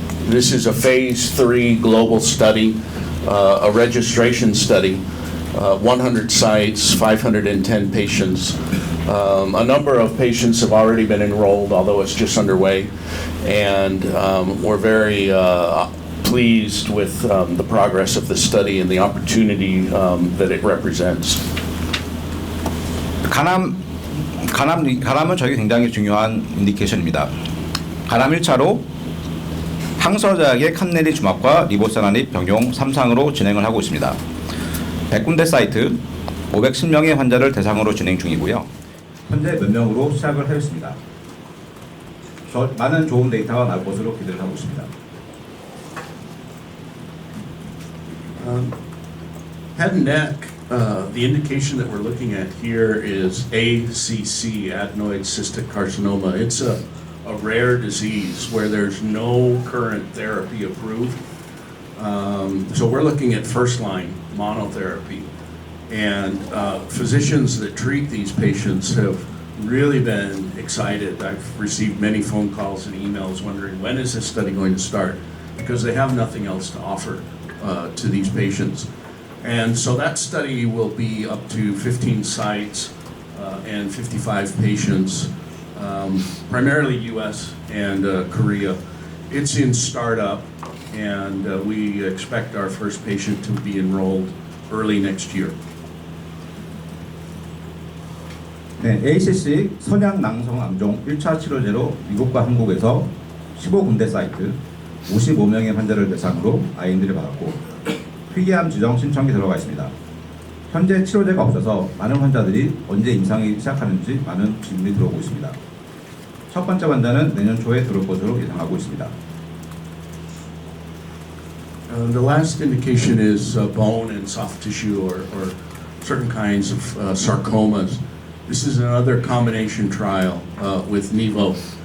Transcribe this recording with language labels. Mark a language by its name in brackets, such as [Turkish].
[English] This is a phase 3 global study, a registration study, 100 sites, 510 patients. A number of patients have already been enrolled, although it's just underway, and we're very pleased with the progress of the study and the opportunity that it represents. [Korean] 간암은 저희 굉장히 중요한 인디케이션입니다. 간암 1차로 항서제약의 칸넬리 주막과 리보세라닙 병용 3상으로 진행을 하고 있습니다. 100군데 사이트 510명의 환자를 대상으로 진행 중이고요. 현재 몇 명으로 시작을 하였습니다. 많은 좋은 데이터가 나올 것으로 기대를 하고 있습니다. [English] Head and neck, the indication that we're looking at here is ACC, adenoid cystic carcinoma. It's a rare disease where there's no current therapy approved. So we're looking at first-line monotherapy. And physicians that treat these patients have really been excited. I've received many phone calls and emails wondering, when is this study going to start? Because they have nothing else to offer to these patients. And so that study will be up to 15 sites and 55 patients, primarily US and Korea. It's in startup, and we expect our first patient to be enrolled early next year. [Korean] 네, ACC 선양낭성암종 1차 치료제로 미국과 한국에서 15군데 사이트 55명의 환자를 대상으로 IND를 받았고 희귀암 지정 신청이 들어가 있습니다. 현재 치료제가 없어서 많은 환자들이 언제 임상이 시작하는지 많은 질문이 들어오고 있습니다. 첫 번째 환자는 내년 초에 들어올 것으로 예상하고 있습니다. [English] The last indication is bone and soft tissue or certain kinds of sarcomas. This is another combination trial with Nevo.